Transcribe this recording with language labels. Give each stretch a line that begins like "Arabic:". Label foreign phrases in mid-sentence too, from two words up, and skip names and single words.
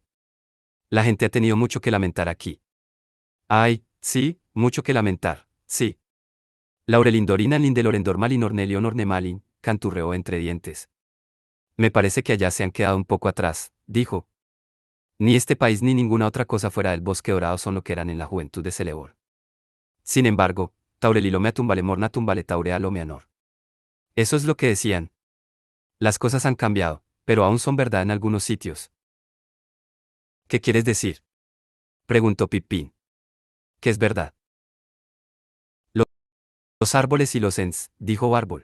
Spanish: La gente ha tenido mucho que lamentar aquí. Ay, sí, mucho que lamentar, sí.
Quenya: Laurelindorina Lindelorendor Malin Ornelion Ornemalin,
Spanish: canturreó entre dientes. Me parece que allá se han quedado un poco atrás, dijo. Ni este país ni ninguna otra cosa fuera del bosque dorado son lo que eran en la juventud de Celebor. Sin embargo,
Quenya: taurelilo me tumbale morna tumbale taurea lo meanor.
Spanish: Eso es lo que decían. Las cosas han cambiado, pero aún son verdad en algunos sitios. ¿Qué quieres decir? Preguntó Pipín. ¿Qué es verdad? Lo- Los árboles y los ens, dijo Bárbol.